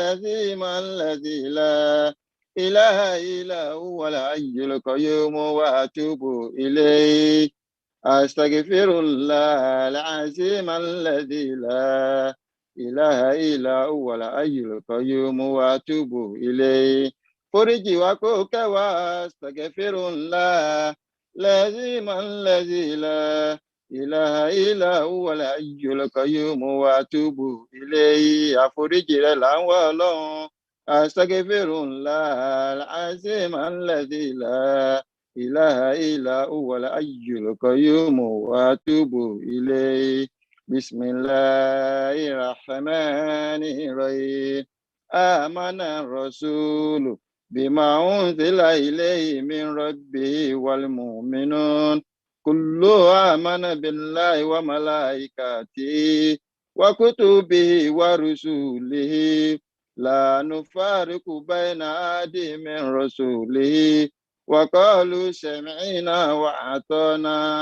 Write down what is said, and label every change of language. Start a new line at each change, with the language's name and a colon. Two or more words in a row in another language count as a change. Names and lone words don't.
Arabic: الذي لا إله إلا هو الحي القيوم وأتوب إليه أستغفر الله العظيم الذي لا إله إلا هو الحي القيوم وأتوب إليه
Yoruba: foríjì wá kó kẹ́ wa
Arabic: astaghfirullah العظيم الذي لا إله إلا هو الحي القيوم وأتوب إليه
Yoruba: àforíjì rẹ̀ là ń wá Ọlọ́run
Arabic: astaghfirullah العظيم الذي لا إله إلا هو الحي القيوم وأتوب إليه بسم الله الرحمن الرحيم آمن الرسول بما أنزل إليه من ربه والمؤمنون كل آمن بالله وملائكته وكتبه ورسله لا نفارق بين أحد من رسله وقالوا سمعنا وأطعنا